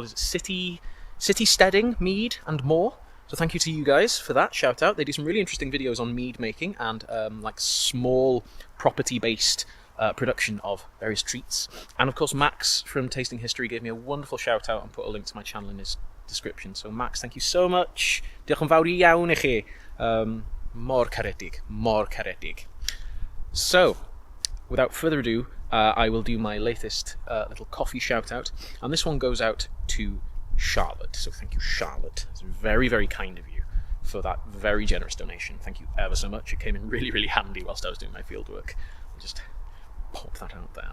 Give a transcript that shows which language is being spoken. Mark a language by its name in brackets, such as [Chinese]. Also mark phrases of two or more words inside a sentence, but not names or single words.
[English] Is it City Steading, Mead, and more. So thank you to you guys for that shout out. They do some really interesting videos on mead making and like small property-based production of various treats. And of course Max from Tasting History gave me a wonderful shout out and put a link to my channel in his description. So Max, thank you so much. [Welsh] Diolch yn fawr iawn I chi. Mor caredig. [English] So, without further ado, I will do my latest little coffee shout out, and this one goes out to Charlotte. So thank you, Charlotte. It's very, very kind of you for that very generous donation. Thank you ever so much. It came in really, really handy whilst I was doing my fieldwork. I'll just pop that out there.